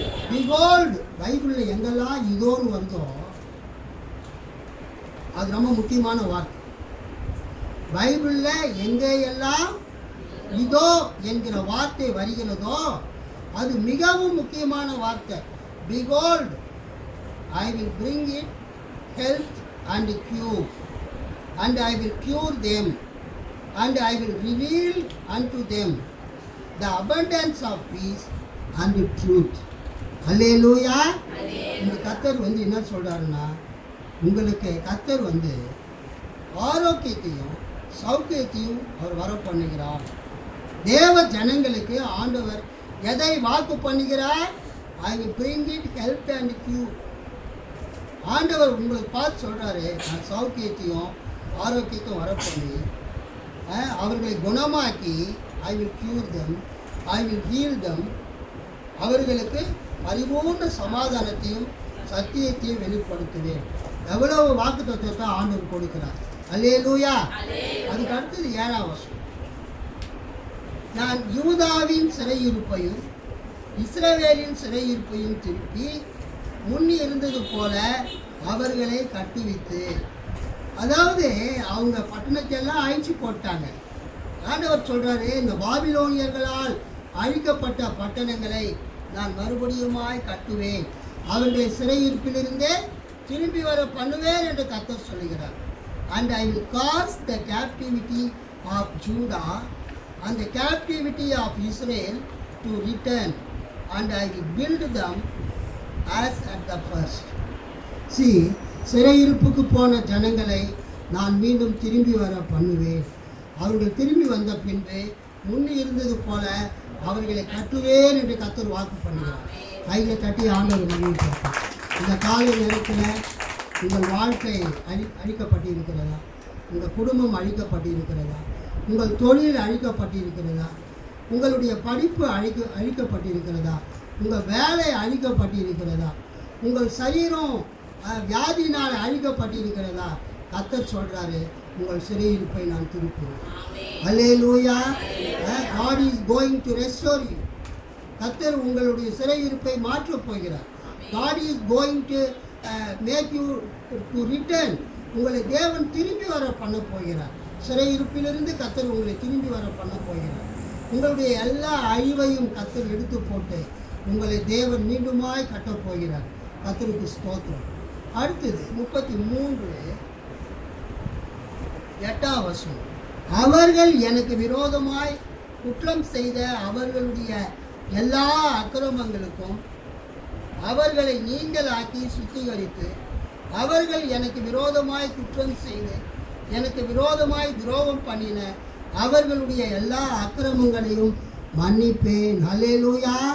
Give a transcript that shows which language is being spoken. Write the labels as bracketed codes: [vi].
[ta] Picoult, பைபிளில் எங்கெல்லாம் இதோன்னு வருதோ அது ரொம்ப முக்கியமான வார்த்தை. பைபிளில் எங்கெல்லாம் இதோ என்கிற வார்த்தை வருகிறதோ அது மிகவும் முக்கியமான வார்த்தை. [en] Behold, I will bring it health and cure, and I will cure them, and I will reveal unto them the abundance of peace and truth. [ta] அல்லேலூயா. இந்த கர்த்தர் என்ன சொல்றாருன்னா, உங்களுக்கு கர்த்தர் ஆரோக்கியத்தையும் சௌக்கியத்தையும் அவர் வர பண்ணுகிறார். தேவ ஜனங்களுக்கு ஆண்டவர் எதை வாக்கு பண்ணுகிறார்? [en] I will bring it health and cure. [ta] ஆண்டவர் உங்களுக்கு பார்த்து சொல்கிறாரு, நான் சௌக்கியத்தையும் ஆரோக்கியத்தையும் வர பண்ணி அவர்களை குணமாக்கி [en] I will cure them, I will heal them, [ta] அவர்களுக்கு பரிபூர்ண சமாதானத்தையும் சத்தியத்தையும் வெளிப்படுத்துவேன். எவ்வளவு வாக்கு தத்துவத்தை ஆண்டவர் கொடுக்கிறார். அல்லேலூயா. அதுக்கு அடுத்தது 7ஆம் வசனம், நான் யூதாவின் சிறையிருப்பையும் இஸ்ரவேலின் சிறையிருப்பையும் திருப்பி முன்னி இருந்தது போல அவர்களை கட்டுவித்து. அதாவது அவங்க பட்டணத்தையெல்லாம் அழிச்சு போட்டாங்க. ஆண்டவர் சொல்கிறாரு, இந்த பாபிலோனியர்களால் அழிக்கப்பட்ட பட்டணங்களை நான் மறுபடியுமாய் கட்டுவேன், அவர்களை சிறையிருப்பிலிருந்தே திரும்பி வர பண்ணுவேன் என்று கர்த்தர் சொல்லுகிறார். [en] And I will cause the captivity of Judah and the captivity of Israel to return, and I will build them as at the first. [ta] சிறையிருப்புக்கு போன ஜனங்களை நான் மீண்டும் திரும்பி வர பண்ணுவேன், அவர்கள் திரும்பி வந்த பின்பு முன்னே இருந்தது போல அவர்களை கட்டுவேன் என்று கர்த்தர் வாக்கு பண்ணுகிறார். கையில் தட்டி ஆண்டவர் மகிழ்ச்சிப்படுத்தும். இந்த காலை நேரத்தில் உங்கள் வாழ்க்கை அழிக்கப்பட்டிருக்கிறதா? உங்கள் குடும்பம் அழிக்கப்பட்டிருக்கிறதா? உங்கள் தொழில் அழிக்கப்பட்டிருக்கிறதா? உங்களுடைய படிப்பு அழிக்கப்பட்டிருக்கிறதா? உங்கள் வேலை அழிக்கப்பட்டிருக்கிறதா? உங்கள் சரீரம் வியாதியினால் அழிக்கப்பட்டிருக்கிறதா? கர்த்தர் சொல்கிறாரு, உங்கள் சிறையிருப்பை நான் திருப்புவேன். அல்லேலூயா. [en] God is going to restore you. [ta] கர்த்தர் உங்களுடைய சிறையிருப்பை மாற்றப் போகிறார். [en] God is going to make you to return. [ta] உங்களை தேவன் திரும்பி வர பண்ண போகிறார். சிறையிருப்பிலிருந்து கர்த்தர் உங்களை திரும்பி வர பண்ண போகிறார். உங்களுடைய எல்லா அழிவையும் கர்த்தர் எடுத்து போட்டு உங்களை தேவன் மீண்டுமாய் கட்டப் போகிறார். கர்த்தருக்கு ஸ்தோத்திரம். அடுத்தது 33:8 அவர்கள் எனக்கு விரோதமாய் குற்றம் செய்த அவர்களுடைய எல்லா அக்கிரமங்களுக்கும் அவர்களை நீங்களாக்கி சுத்திகரித்து, அவர்கள் எனக்கு விரோதமாய் குற்றம் செய்து எனக்கு விரோதமாய் துரோகம் பண்ணின அவர்களுடைய எல்லா அக்கிரமங்களையும் மன்னிப்பேன். அல்லேலூயா.